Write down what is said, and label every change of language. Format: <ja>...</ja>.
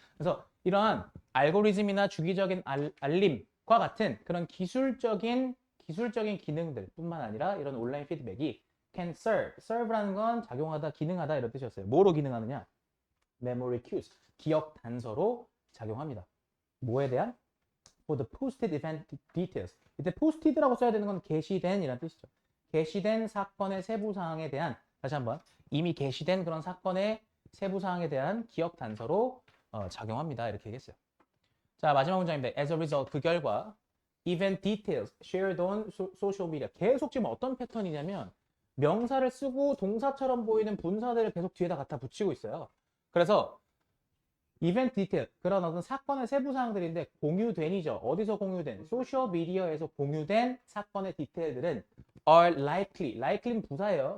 <ko>그래서 이러한 알고리즘이나 주기적인 알림과 같은 그런 기술적인 기능들 뿐만 아니라 이런 온라인 피드백이</ko> <en>can serve</en> <ko>라는 건 작용하다, 기능하다 이런 뜻이었어요. 뭐로 기능하느냐?</ko> <en>memory cues,</en> <ko>기억 단서로 작용합니다. 뭐에 대한?</ko> <en>for the posted event details.</en> <ko>이때 posted라고 써야 되는 건 게시된 이란 뜻이죠. 게시된 사건의 세부 사항에 대한, 다시 한번, 이미 게시된 그런 사건의 세부 사항에 대한 기억 단서로 작용합니다. 이렇게 얘기했어요. 자, 마지막 문장입니다. as a result, 그 결과</ko> <en>event details shared on social media.</en> <ko>계속 지금 어떤 패턴이냐면 명사를 쓰고 동사처럼 보이는 분사들을 계속 뒤에다 갖다 붙이고 있어요. 그래서 이벤트 디테일, 그런 어떤 사건의 세부 사항들인데 공유된이죠. 어디서 공유된? 소셜 미디어에서 공유된 사건의 디테일들은</ko> <en>are likely</en> <ko>는 부사예요.</ko>